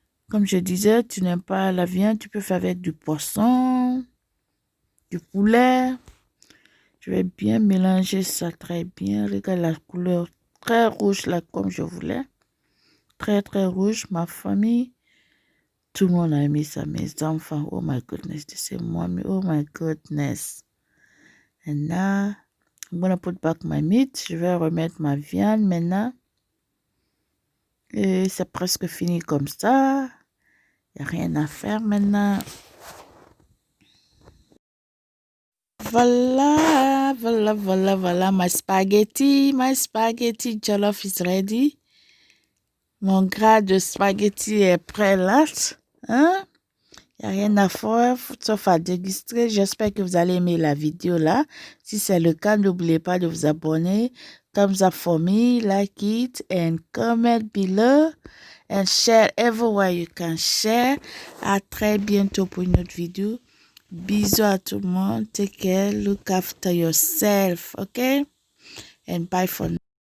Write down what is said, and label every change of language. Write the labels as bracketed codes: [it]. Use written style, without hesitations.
[fr] Comme je disais, tu n'aimes pas la viande, tu peux faire avec du poisson, du poulet. Je vais bien mélanger ça très bien. Regarde la couleur très rouge là, comme je voulais. Très, très rouge. Ma famille, tout le monde a aimé ça. Mes enfants, [en] oh my goodness, [fr] c'est moi, [en] oh my goodness. And now, I'm gonna put back my meat. [fr] Je vais remettre ma viande maintenant. Et c'est presque fini comme ça. Il n'y a rien à faire maintenant. Voilà. [en] My spaghetti jollof is ready. [fr] Mon gras de spaghetti est prêt là. Hein? Il n'y a rien à faire sauf à déguster. J'espère que vous allez aimer la vidéo là. Si c'est le cas, n'oubliez pas de vous abonner. [en] Thumbs up for me, like it, and comment below. And share everywhere you can share. [fr] À très bientôt pour une autre vidéo. Bisous à tout le monde. [en] Take care. Look after yourself. Okay? And bye for now.